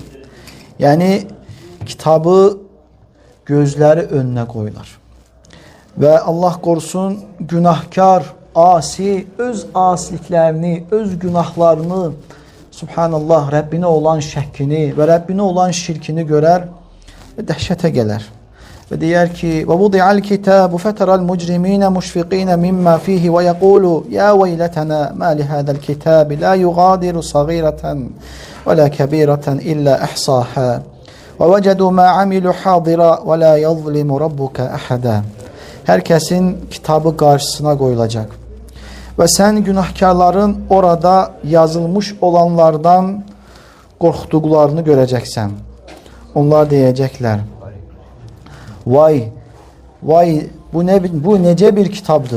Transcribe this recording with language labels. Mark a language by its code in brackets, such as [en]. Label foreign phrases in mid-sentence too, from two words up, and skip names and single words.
[az] Yəni, kitabı gözləri önünə qoyular. Və Allah qorusun, günahkar, asi, öz asiliklərini, öz günahlarını, subhanallah, Rəbbinə olan şəkkini və Rəbbinə olan şirkini görər və dəhşətə gələr. Və deyər ki, [ar] وَوُضِعَ الْكِتَابُ فَتَرَى الْمُجْرِمِينَ مُشْفِقِينَ مِمَّا فِيهِ وَيَقُولُوا يَا وَيْلَتَنَا مَا لِهَذَا الْكِتَابِ لَا يُغَادِرُ صَغِيرَةً وَلَا كَبِيرَةً إِلَّا أَحْصَاهَا وَوَجَدُوا مَا عَمِلُوا حَاضِرًا وَلَا يَظْلِمُ رَبُّكَ أَحَدًا. [az] Hər kəsin kitabı qarşısına qoyulacaq. Və sən günahkarların orada yazılmış olanlardan qorxduqlarını görəcəksən. Onlar deyəcəklər, vay, bu necə bir kitabdır?